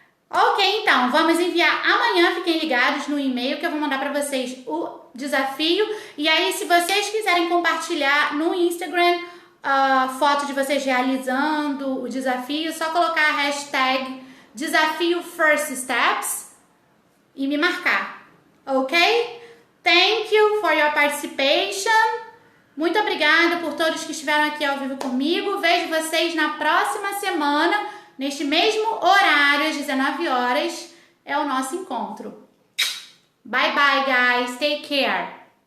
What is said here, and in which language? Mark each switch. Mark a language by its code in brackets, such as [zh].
[pt] Ok, então, vamos enviar amanhã, fiquem ligados no e-mail que eu vou mandar para vocês o desafio. E aí, se vocês quiserem compartilhar no Instagram foto de vocês realizando o desafio, só colocar a hashtag desafio First Steps e me marcar, ok? [en] Thank you for your participation. [pt] Muito obrigada por todos que estiveram aqui ao vivo comigo. Vejo vocês na próxima semana. Neste mesmo horário, às 19 horas, é o nosso encontro. [en] Bye bye, guys. Take care.